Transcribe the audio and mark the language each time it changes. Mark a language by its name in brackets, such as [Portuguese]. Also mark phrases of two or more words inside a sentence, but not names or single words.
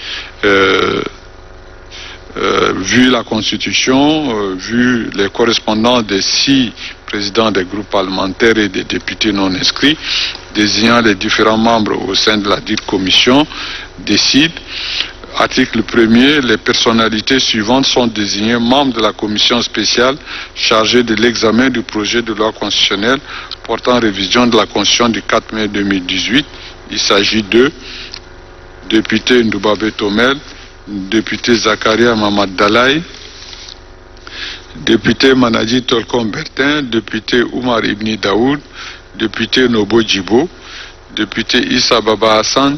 [French] Vu la Constitution, vu les correspondants des 6 présidents des groupes parlementaires et des députés non inscrits, désignant les différents membres au sein de la dite commission, décide. Article 1er, les personnalités suivantes sont désignées membres de la commission spéciale chargée de l'examen du projet de loi constitutionnelle portant révision de la Constitution du 4 mai 2018. Il s'agit de député Ndoubabe Tomel, député Zakaria Mamad Dalai, député Manadji Tolkom Bertin, député Oumar Ibni Daoud, député Nobo Djibo, député Issa Baba Hassan,